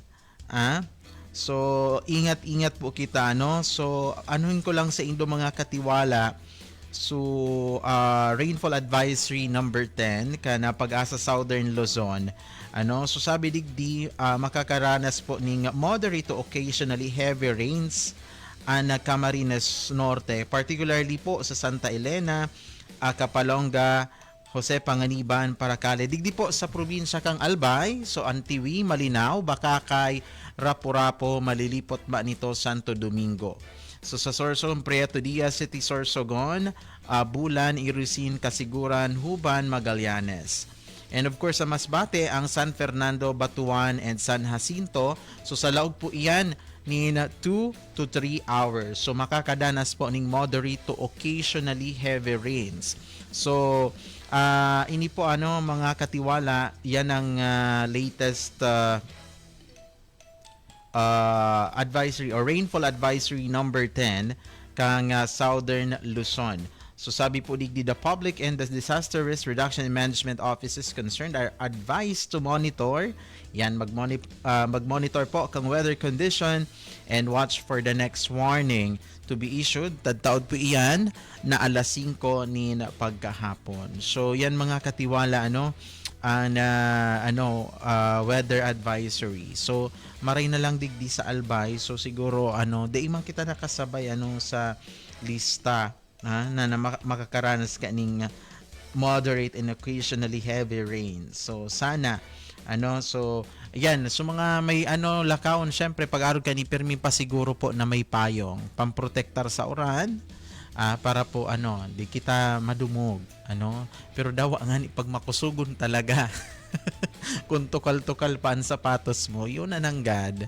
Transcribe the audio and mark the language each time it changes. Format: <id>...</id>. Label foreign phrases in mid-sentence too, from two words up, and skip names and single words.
<bik>So ingat-ingat po kita, no? So anuhin ko lang sa indo mga katiwala. So</bik> <en>rainfall advisory number 10</en> <bik>kana Pag-asa Southern Luzon. So sabi digdi makakaranas po ning</bik> <en>moderate to occasionally heavy rains</en> <bik>ang Camarines Norte, particularly po sa Santa Elena, Capalonga, Jose Panganiban, Paracale. Digdi po sa probinsya kang Albay, so Antiwi, Malinaw, Bakakay, Rapu-Rapu, malilipot ba nito Santo Domingo. So sa Sorsogon, Prieto Diaz City, Sorsogon, Bulan, Irusin, Kasiguran, Huban, Magallanes.</bik> <en>And of course</en> <bik>sa Masbate, ang San Fernando, Batuan, and San Jacinto. So sa laog po iyan ni</bik> <en>2 to 3 hours.</en> <bik>So makakadanas po ning</bik> <en>moderate to occasionally heavy rains.</en> <bik>So ini po mga katiwala, yan ang</bik> <en>latest advisory or rainfall advisory number 10</en> <bik>kang Southern Luzon. So sabi po digdi,</bik> <en>the public and the Disaster Risk Reduction and Management Offices concerned are advised to monitor.</en> <bik>Yan, mag-monitor po kang</bik> <en>weather condition and watch for the next warning to be issued.</en> <bik>Tadtaod po iyan na alas 5 ni pagkahapon. So yan mga katiwala</bik> <en>weather advisory.</en> <bik>So maray na lang digdi sa Albay. So siguro di man kita nakasabay sa lista na makakaranas ka ning</bik> <en>moderate and occasionally heavy rain.</en> <bik>So sana so ayan, so mga may lakawon, syempre pag-arog ka ni permi pa siguro po na may payong pamprotektar sa uran para po di kita madumog pero dawa nga ni pag makusugon talaga kung tukal-tukal pa ang sapatos mo, yun na nanggad.</bik>